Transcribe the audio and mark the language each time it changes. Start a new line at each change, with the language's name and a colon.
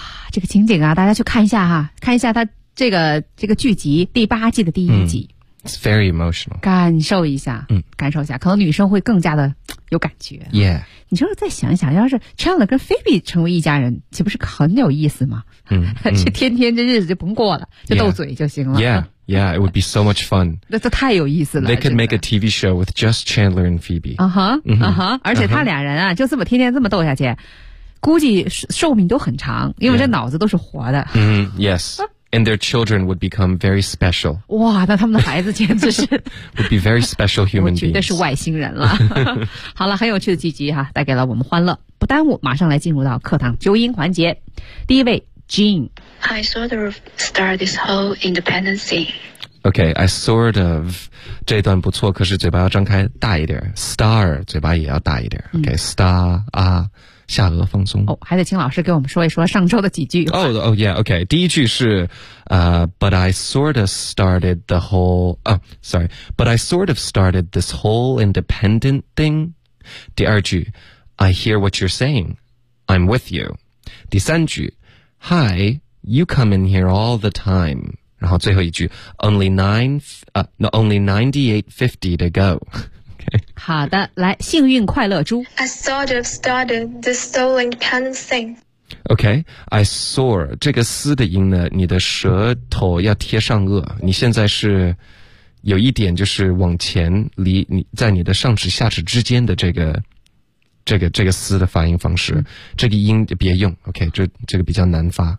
Chinese: 这个情景啊，大家去看一下哈，看一下他这个剧集第八季的第一集。
English: It's very emotional.
Chinese: 感受一下，嗯，感受一下，可能女生会更加的有感觉。
English: Yeah.
Chinese: 你说再想一想，要是 Chandler 跟 Phoebe 成为一家人，岂不是很有意思吗？嗯，这天天这日子就甭过了，就斗嘴就行了。
English: Yeah, it would be so much fun.
Chinese: 那这太有意思了。
English: They could make a TV show with just Chandler and Phoebe.
Chinese: 啊哈，啊哈，而且他俩人啊，就这么天天这么斗下去。估计寿命都很长，因为这脑子都是活的。
English: Yeah. Mm-hmm. Yes, and their children would become very special.
Chinese: 哇，那他们的孩子简直是
English: would be very special human beings.
Chinese: 我觉得是外星人了。好了，很有趣的几集哈，带给了我们欢乐。不耽误，马上来进入到课堂纠音环节。第一位 ，Jean.
English: I sort of start this whole independence thing. Okay, I sort of.
Chinese: 这段不错，可是嘴巴要张开大一点。 Star, 嘴巴也要大一点。Okay, star, 啊，下颚放松。哦，还得请老师给我们说一说上周的几句。
English: Oh, oh yeah, okay.
Chinese: 第一句是
English: but I sort of started the whole, but I sort of started this whole independent thing.
Chinese: 第二句
English: I hear what you're saying. I'm with you.
Chinese: 第三句
English: Hi, you come in here all the time.
Chinese: 然后最后一句
English: only 9850 to go、okay.
Chinese: 好的，来，幸运快乐猪。
English: I sort of started the stolen pen thing.
Chinese: Okay, I sore 这个丝的音呢，你的舌头要贴上颚，你现在是有一点就是往前离你在你的上齿下齿之间的这个丝的发音方式、嗯、这个音别用 OK 这个比较难发。